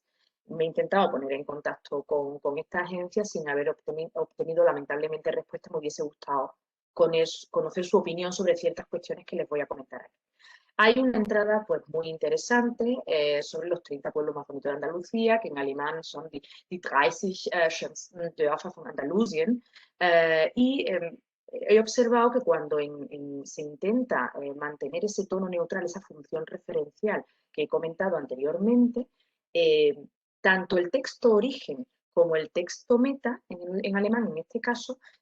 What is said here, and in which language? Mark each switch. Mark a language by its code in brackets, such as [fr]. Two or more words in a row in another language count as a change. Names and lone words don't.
[es] Me he intentado poner en contacto con esta agencia sin haber obtenido lamentablemente respuesta. Me hubiese gustado conocer su opinión sobre ciertas cuestiones que les voy a comentar aquí. Hay una entrada pues muy interesante sobre los 30 pueblos más bonitos de Andalucía, que en alemán son [de] die 30 schönsten Dörfer von Andalusien. [es] Y he observado que cuando se intenta mantener ese tono neutral, esa función referencial que he comentado anteriormente, eh, tanto el texto origen como el texto meta, en alemán en este caso,